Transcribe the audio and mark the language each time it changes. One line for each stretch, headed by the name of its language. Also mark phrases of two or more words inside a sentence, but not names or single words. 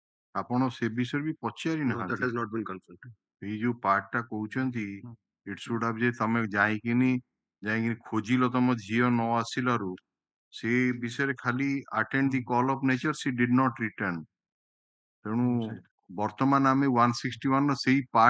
Odia: ଆପଣ ସେ ବିଷୟରେ ବି ପଚାରି
English: No, that
Odia: ନାହାନ୍ତି
English: has not been confirmed.
Odia: ଏଇ ଯୋଉ ପାର୍ଟ ଟା କହୁଛନ୍ତି
English: it should have
Odia: ଯେ ତମେ ଯାଇକିନି ଖୋଜିଲ ତମ ଝିଅ ନ ଆସିଲାରୁ ସେ ବିଷୟରେ ଖାଲି ଆଟେଣ୍ଡ
English: the call of nature she did not return
Odia: ତେଣୁ ବର୍ତ୍ତମାନ ଆମେ 161 ର ସେଇ ପାର୍ଟ